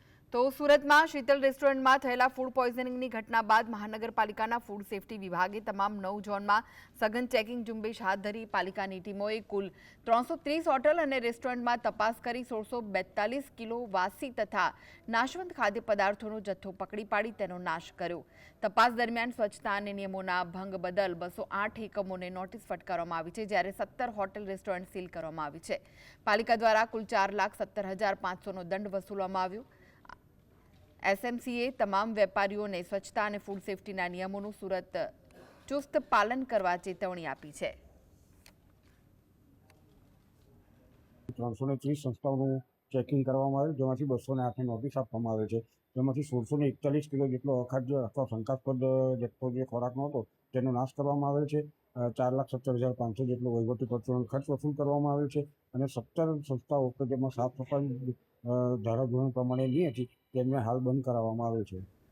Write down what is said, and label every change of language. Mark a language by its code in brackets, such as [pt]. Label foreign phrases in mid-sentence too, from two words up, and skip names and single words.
[gu] તો સુરતમાં શીતલ રેસ્ટોરન્ટમાં થયેલા ફૂડ પોઈઝનિંગની ઘટના બાદ મહાનગરપાલિકાના ફૂડ સેફટી વિભાગે તમામ 9 ઝોનમાં સઘન ચેકિંગ ઝુંબેશ હાથ ધરી પાલિકાની ટીમોએ કુલ 330 હોટલ અને રેસ્ટોરન્ટમાં તપાસ કરી 1642 કિલો વાસી તથા નાશવંત ખાદ્ય પદાર્થોનો જથ્થો પકડી પાડી તેનો નાશ કર્યો। તપાસ દરમિયાન સ્વચ્છતા અને નિયમોના ભંગ બદલ 208 એકમોને નોટિસ ફટકારવામાં આવી છે, જ્યારે 17 હોટલ રેસ્ટોરન્ટ સીલ કરવામાં આવી છે। પાલિકા દ્વારા કુલ 4,70,500નો દંડ વસૂલવામાં આવ્યો। એસએમસીએ તમામ વેપારીઓને સ્વચ્છતા ઔર ફૂડ સેફ્ટીના નિયમો સૂરત ચુસ્ત પાલન કરવા ચેતવણી આપી હૈ। 330 સંસ્થાઓ ચેકિંગ કરવામાં આવ્યું, જેમાંથી 208 નોટિસ આપવામાં આવે છે। જેમાંથી 1641 કિલો જેટલો અખાદ્ય અથવા શંકાસ્પદ જથ્થો જે ખોરાકનો હતો તેનો નાશ કરવામાં આવેલ છે। 4,70,500 જેટલો વહીવટી ખર્ચ વસૂલ કરવામાં આવ્યો છે અને 17 સંસ્થાઓ કે જેમાં સાફ સફાઈ ધારાધોરણ પ્રમાણે નહીં હતી તેમને હાલ બંધ કરાવવામાં આવે છે।